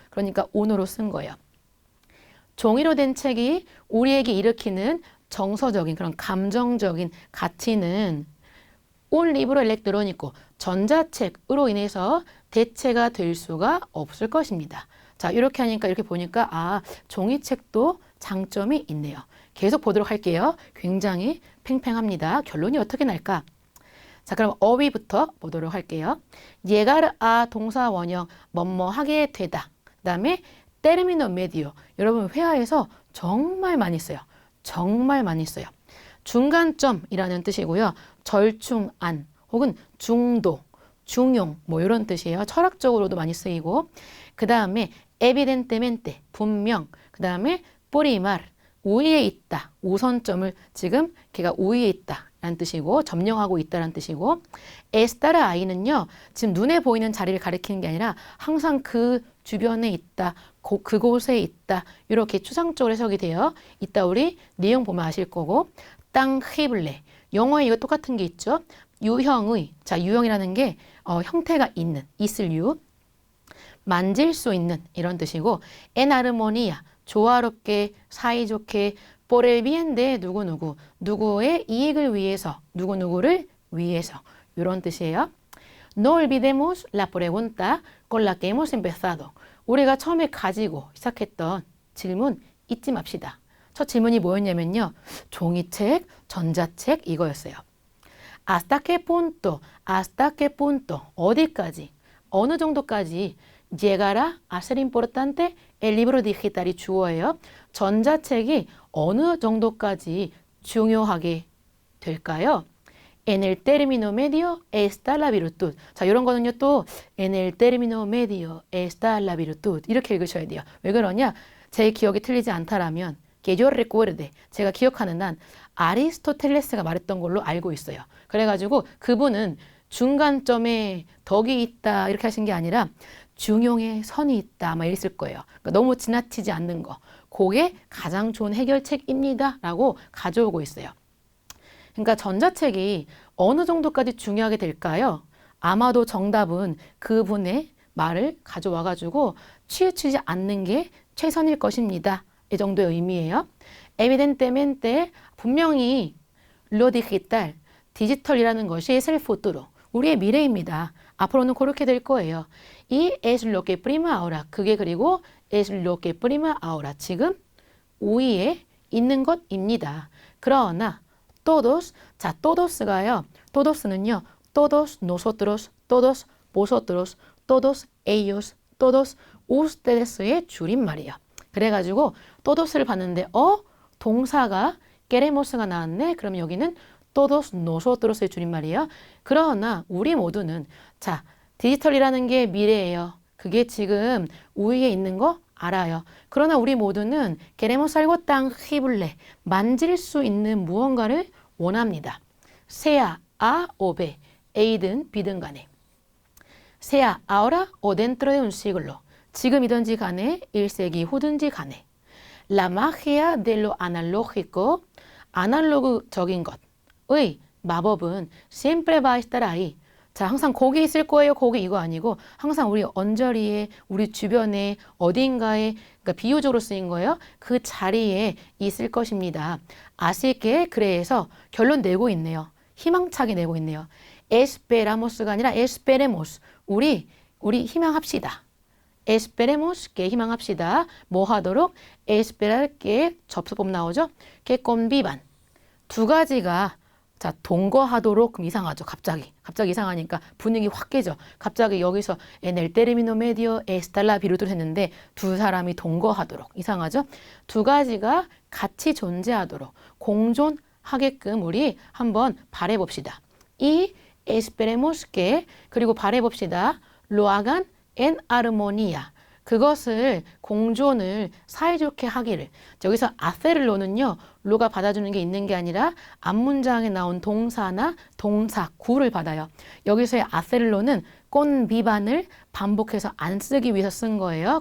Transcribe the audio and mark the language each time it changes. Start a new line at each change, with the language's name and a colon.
Korean: 그러니까 on으로 쓴 거예요. 종이로 된 책이 우리에게 일으키는 정서적인 그런 감정적인 가치는
Spanish: un libro electrónico,
Korean: 전자책으로 인해서 대체가 될 수가 없을 것입니다. 자, 이렇게 하니까, 이렇게 보니까 종이책도 장점이 있네요. 계속 보도록 할게요. 굉장히 팽팽합니다. 결론이 어떻게 날까? 자, 그럼 어휘부터 보도록 할게요.
Spanish: llegar a
Korean: 동사 원형 뭐뭐 하게 되다. 그다음에 término medio. 여러분 회화에서 정말 많이 써요. 정말 많이 써요. 중간점이라는 뜻이고요. 절충안 혹은 중도, 중용 뭐 이런 뜻이에요. 철학적으로도 많이 쓰이고 그다음에 evidentemente 분명 그다음에
Spanish: por encima
Korean: 우위에 있다. 우선점을 지금 걔가 우위에 있다. 라는 뜻이고 점령하고 있다라는 뜻이고
Spanish: estar ahí
Korean: 는요. 지금 눈에 보이는 자리를 가리키는 게 아니라 항상 그 주변에 있다. 그곳에 있다. 이렇게 추상적으로 해석이 돼요. 이따 우리 내용 보면 아실 거고 tangible 영어에 이거 똑같은 게 있죠. 유형의 자 유형이라는 게 형태가 있는 있을 유 만질 수 있는 이런 뜻이고
Spanish: en armonía
Korean: 조화롭게 사이좋게
Spanish: por el bien de
Korean: 누구누구 누구의 이익을 위해서 누구누구를 위해서 이런 뜻이에요.
Spanish: No olvidemos la pregunta con la que hemos empezado.
Korean: 우리가 처음에 가지고 시작했던 질문 잊지 맙시다. 첫 질문이 뭐였냐면요. 종이책, 전자책 이거였어요.
Spanish: hasta qué punto
Korean: 어디까지 어느 정도까지
Spanish: llegará a ser importante el libro digital이 주어예요.
Korean: 전자책이 어느 정도까지 중요하게 될까요?
Spanish: En el término medio está la virtud.
Korean: 자, 이런 거는요 또
Spanish: en el término medio está la virtud
Korean: 이렇게 읽으셔야 돼요. 왜 그러냐? 제 기억이 틀리지 않다라면
Spanish: que yo recuerde
Korean: 제가 기억하는 한 아리스토텔레스가 말했던 걸로 알고 있어요. 그래가지고 그분은 중간점에 덕이 있다 이렇게 하신 게 아니라 중용에 선이 있다 아마 이랬을 거예요. 그러니까 너무 지나치지 않는 거. 그게 가장 좋은 해결책입니다. 라고 가져오고 있어요. 그러니까 전자책이 어느 정도까지 중요하게 될까요? 아마도 정답은 그분의 말을 가져와가지고 치우치지 않는 게 최선일 것입니다. 이 정도의 의미예요.
Spanish: evidentemente
Korean: 분명히
Spanish: lo digital,
Korean: 디지털이라는 것이
Spanish: es el futuro,
Korean: 우리의 미래입니다. 앞으로는 그렇게 될 거예요.
Spanish: 이 es lo que prima ahora, 그게 그리고 es lo que prima ahora,
Korean: 지금 우위에 있는 것입니다. 그러나 todos, 자 todos가요. todos는요.
Spanish: todos nosotros, todos vosotros, todos ellos, todos usteds의 줄임말이에요.
Korean: 그래가지고 todos를 봤는데 동사가 queremos가 나왔네. 그럼 여기는
Spanish: todos nosotros
Korean: 의 줄임말이에요. 그러나 우리 모두는 자 디지털이라는 게 미래예요. 그게 지금 우위에 있는 거 알아요. 그러나 우리 모두는
Spanish: queremos algo tangible,
Korean: 만질 수 있는 무언가를 원합니다.
Spanish: sea A o B,
Korean: A든 B든 간에.
Spanish: sea ahora o dentro de un siglo,
Korean: 지금이든지 간에 1세기 후든지 간에.
Spanish: La magia de lo analógico,
Korean: 아날로그적인 것의 마법은
Spanish: siempre va a estar ahí.
Korean: 자, 항상 거기 있을 거예요. 거기 이거 아니고 항상 우리 언저리에 우리 주변에 어딘가에 그러니까 비유적으로 쓰인 거예요. 그 자리에 있을 것입니다. 아쉽게 그래서 결론 내고 있네요. 희망차게 내고 있네요.
Spanish: esperamos가 아니라 esperemos.
Korean: 우리 희망합시다.
Spanish: esperemos que
Korean: 희망합시다. 뭐 하도록?
Spanish: esperar que
Korean: 접수법 나오죠?
Spanish: que convivan.
Korean: 두 가지가 자, 동거하도록 그럼 이상하죠. 갑자기 이상하니까 분위기 확 깨져. 갑자기 여기서
Spanish: en el término medio está la virtud
Korean: 했는데 두 사람이 동거하도록 이상하죠. 두 가지가 같이 존재하도록 공존하게끔 우리 한번 바라봅시다.
Spanish: y esperemos que
Korean: 그리고 바라봅시다.
Spanish: lo hagan en armonía.
Korean: 그것을 공존을 사이좋게 하기를. 여기서 hacer로는요. 로가 받아주는 게 있는 게 아니라 앞문장에 나온 동사나 동사 구를 받아요. 여기서의 hacer로는 convivan을 반복해서 안 쓰기 위해서 쓴 거예요.